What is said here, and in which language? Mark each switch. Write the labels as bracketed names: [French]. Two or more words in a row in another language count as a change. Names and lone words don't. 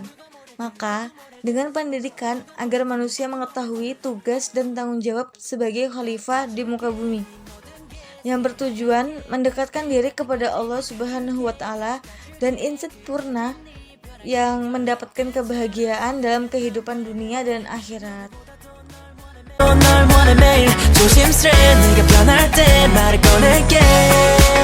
[Indonesian] Maka, dengan pendidikan agar manusia mengetahui tugas dan tanggung jawab sebagai khalifah di muka bumi, yang bertujuan mendekatkan diri kepada Allah [Arabic] سبحانه وتعالى [Indonesian] dan insan purna yang mendapatkan kebahagiaan dalam kehidupan dunia dan akhirat. [Korean] 널 원해 매일 조심스레 네가 변할 때 말을 꺼낼게